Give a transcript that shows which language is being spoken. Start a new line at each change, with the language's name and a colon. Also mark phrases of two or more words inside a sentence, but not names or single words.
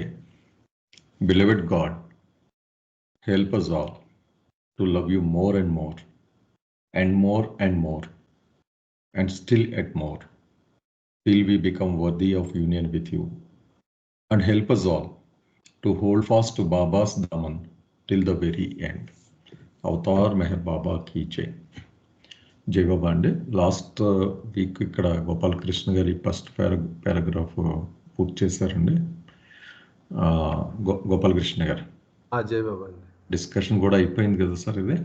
English: Beloved God, help us all to love you more and more, and more and more, and still at more, till we become worthy of union with you. And help us all to hold fast to Baba's Daman till the very end.
Telugu: అవతార్ మెహర్ బాబా
Hindi: की जय.
Telugu: జై బాబా అండి.
English: last week
Telugu: ఇక్కడ గోపాలకృష్ణ గారి
English: first paragraph
Telugu: పూర్తి చేశారండి. గోపాలకృష్ణ గారు జై బాబా అండి. డిస్కషన్ కూడా అయిపోయింది కదా సార్? ఇది